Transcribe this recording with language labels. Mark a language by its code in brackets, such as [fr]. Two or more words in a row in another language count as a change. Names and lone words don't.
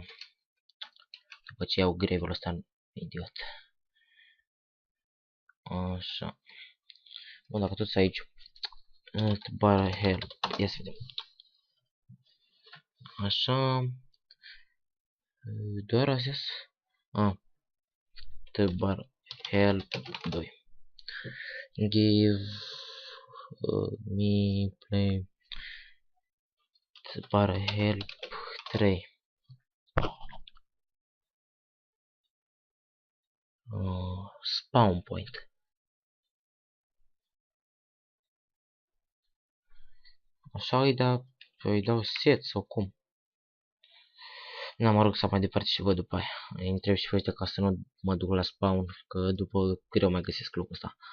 [ro] După ce iau grave-ul ăsta idiot. Așa. Bun, dacă tot aici. [en] Bar help. [ro] Ia să vedem. Așa. Doar astea. [en] Bar help 2. Give me play. Bar help 3. Spawn point. [ro] Așa îi dau set sau cum? Mă rog să mai departe și văd după aia. Îi întreb și pe ăștia ca să nu mă duc la spawn, că după greu mai găsesc locul ăsta.